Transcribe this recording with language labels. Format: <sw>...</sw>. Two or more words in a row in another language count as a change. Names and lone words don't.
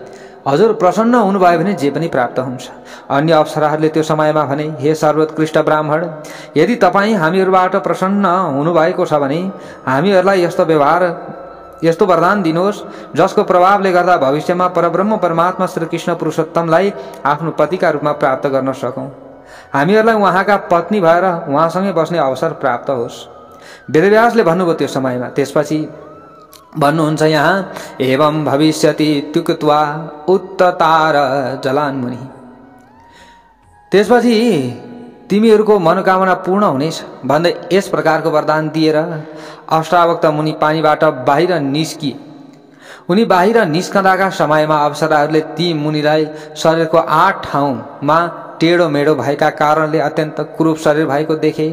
<ne>हजुर प्रसन्न हुनुभयो भने जे पनि प्राप्त हुन्छ। अन्य अप्सराहरूले त्यो समयमा भने, हे सर्वोत्कृष्ट ब्राह्मण, यदि तपाईँ हामीहरूबाट प्रसन्न हुनुभएको छ भने हामीहरूलाई यस्तो व्यवहार यस्तो वरदान दिनुहोस् जसको प्रभावले गर्दा भविष्यमा परब्रह्म परमात्मा श्री कृष्ण पुरुषोत्तमलाई आफ्नो पतिका रूपमा प्राप्त गर्न सकौं। हामीहरूलाई उहाँका पत्नी भएर उहाँसँगै बस्ने अवसर प्राप्त होस्। वेदव्यासले भन्नुभयो त्यो समयमा। त्यसपछि भन्नुहुन्छ यहाँ,</ne> <sa>एवं भविष्यति त्युक्त्वा उत्ततार जलान्मुनि।</sa> <ne>त्यसपछि तिमीहरूको मनोकामना पूर्ण हुनेछ भन्दै यस प्रकारको वरदान दिएर अष्टावक्र मुनि पानीबाट बाहिर निस्किए। उनी बाहिर निस्कँदाका समयमा अप्सराहरूले ती मुनिलाई शरीरको 8 ठाउँमा टेढो मेढो भएका कारणले अत्यन्त कुरूप शरीर भएको देखे।</ne>